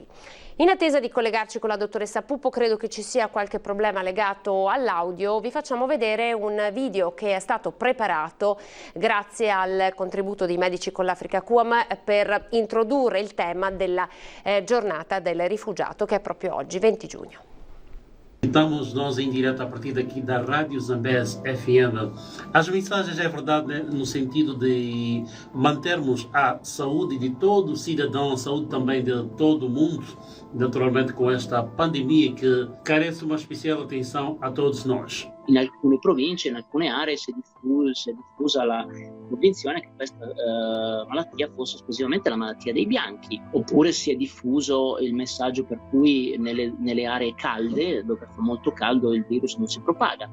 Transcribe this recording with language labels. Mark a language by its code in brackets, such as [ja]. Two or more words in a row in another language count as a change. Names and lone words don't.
[it] In attesa di collegarci con la dottoressa Pupo, credo che ci sia qualche problema legato all'audio. Vi facciamo vedere un video che è stato preparato grazie al contributo dei Medici con l'Africa QAM per introdurre il tema della giornata del rifugiato, che è proprio oggi, 20 giugno. [pt] Estamos nós em direto a partir daqui da Rádio Zambeze FM. As mensagens é verdade, né, no sentido de mantermos a saúde de todo cidadão, a saúde também de todo mundo, naturalmente com esta pandemia que carece uma especial atenção a todos nós. [it] In alcune province, in alcune aree si è diffusa la convinzione che questa malattia fosse esclusivamente la malattia dei bianchi, oppure si è diffuso il messaggio per cui nelle aree calde, dove fa molto caldo, il virus non si propaga.